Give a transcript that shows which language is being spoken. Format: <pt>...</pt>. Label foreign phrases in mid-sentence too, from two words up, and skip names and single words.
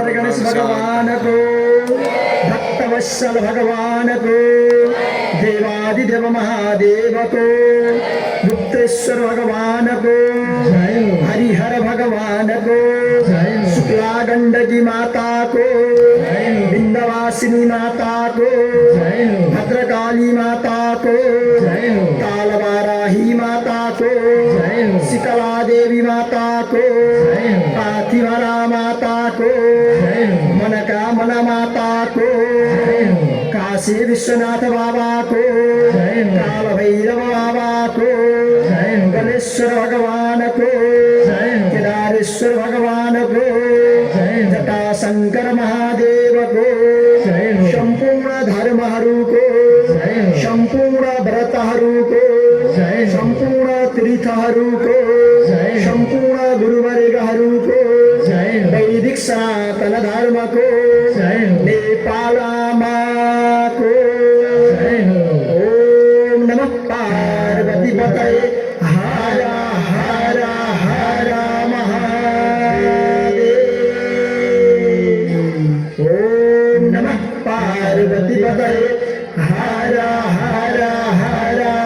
<ne>भगवान को भक्तवत्सल भगवान को देवादिदेव महादेव को गुप्तेश्वर भगवान को हरिहर भगवान को शुक्ला गंडकी माता को विंध्यवासिनी माता को भद्रकाली माता को कालवाराही माता को माताको पाथिभरा माताको मनोकामना माताको काशी विश्वनाथ बाबाको काल भैरव बाबाको गणेश्वर भगवानको केदारेश्वर भगवानको जटाशङ्कर महादेवको सम्पूर्ण धर्महरूको सम्पूर्ण व्रतहरूको सम्पूर्ण तीर्थहरूको सम्पूर्ण गुरुवर्गहरूको वैदिक सनातन धर्मको</ne> <sa>नेपालमाको ओम नमः पार्वती पतये हर हर हर महादेव ओम नमः पार्वती पतये हर हर हर</sa>